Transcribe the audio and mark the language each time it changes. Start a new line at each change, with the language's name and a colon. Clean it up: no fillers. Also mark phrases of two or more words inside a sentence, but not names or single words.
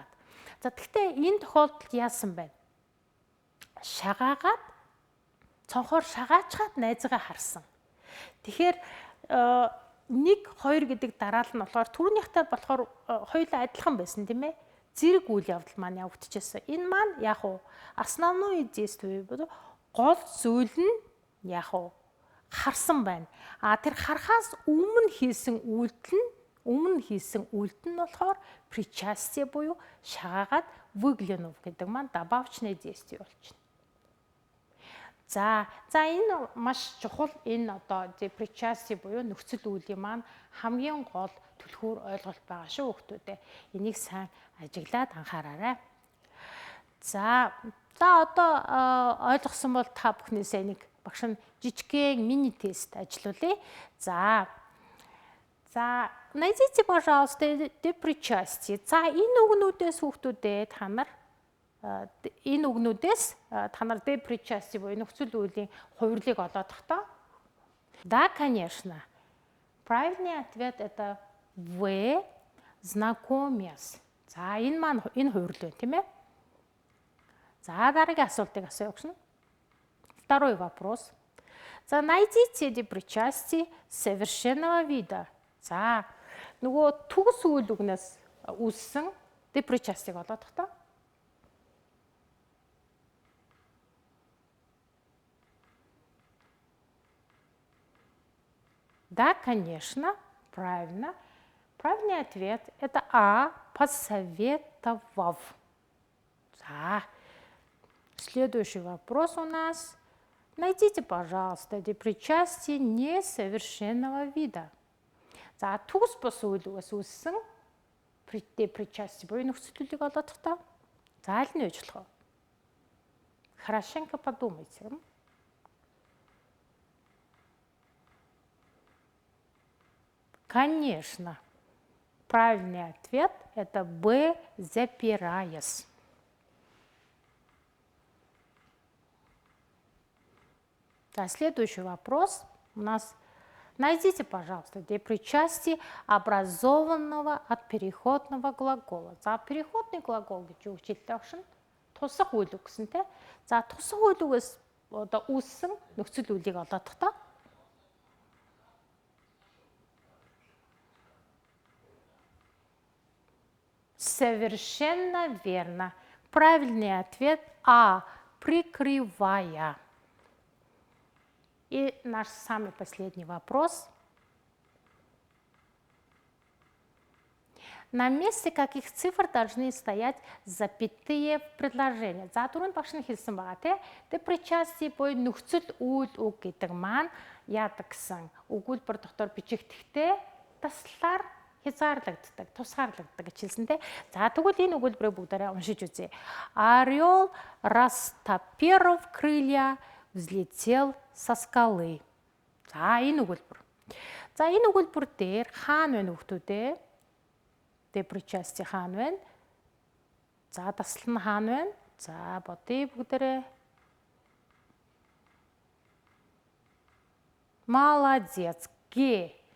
Mongolian: За тэгвэл энэ тохиолдолд яасан байна? Шагаагаад цонхоор шагаачгаад найзгаа харсан. Тэгэхээр 1 2 гэдэг дараал нь болохоор түрүүнийхтэй болохоор хоёулаа адилхан байсан тийм ээ. Зэрэг үйл явдал маань явагдчихсан. Энэ маань яг уу
Russian: основное действие
Mongolian: буюу гол зүйл нь яг уу харсан байна. Тэр харахаас өмнө хийсэн үйлдэл нь болохоор причастие буюу шагаагаад выглянув гэдэг маань
Russian: добавочный действие
Mongolian: болчихно. За энэ маш чухал энэ одоо причастие буюу нөхцөл үйлийн маань хамгийн гол түлхүүр ойлголт байгаа шүү хүүхдүүдээ. Энийг сайн ажиглаад анхаараарай. За одоо ойлгосон бол та бүхнээсээ нэг багш нь жижигхэн мини тест ажиллуулъя.
Russian: За найдите, пожалуйста, депричастие.
Mongolian: За энэ үгнүүдээс хүүхдүүдээ та нар депричастие буюу нөхцөл үйлийн хувирлыг олоод тахтаа.
Russian: Да, конечно. Правильный ответ это вы знакомясь.
Mongolian: За энэ маань энэ хувирал байна, тийм ээ. За дараагийн асуултыг асууя өгсөн.
Russian: Второй вопрос. За найдите депричастие совершенного вида.
Mongolian: За нөгөө төгс үйл үгнээс үүссэн депричастиг олоод тахтаа.
Russian: Да, конечно, правильно. Правильный ответ – это А, посоветовав. Да. Следующий вопрос у нас. Найдите, пожалуйста, депричастие несовершенного вида.
Mongolian: За, төгс бус үйл үгээс үүссэн депричастие буюу нөхцөл үйлийг олоод тахтаа. За, аль нь байж болох вэ?
Russian: Хорошенько подумайте. Конечно. Правильный ответ – это Б, запираясь. Следующий вопрос у нас. Найдите, пожалуйста, депричастие образованного от переходного глагола.
Mongolian: За
Russian: переходный глагол
Mongolian: гэж юу хэлдэг вэ? Тусах үйл үг гэсэн тийм. За тусах үйл үгээс одоо үүссэн нөхцөл үйлийг олоод тахтаа.
Russian: Совершенно верно. Правильный ответ А. Прикрывая. И наш самый последний вопрос. На месте каких цифр должны стоять запятые в предложении?
Mongolian: За түрүүнд багш нь хэлсэн байгаа тийм. Тэгээ причастие буюу нөхцөл үйл үг гэдэг маань яадаг гэсэн өгүүлбэр дотор бичигдэхдээ таслаар хязгаарлагддаг, тусгаарлагддаг гэж хэлсэн тийм. За тэгвэл энэ өгүүлбэрийг бүгдээрээ уншиж үзье.
Russian: Орел растопырив крылья, взлетел со скалы.
Mongolian: За энэ өгүүлбэр. За энэ өгүүлбэр дээр хаана вэ нөхдүүдээ? Тэ причастие хаана байна? За таслал нь хаана байна? За бодъё бүгдээрээ. Молодец. Г.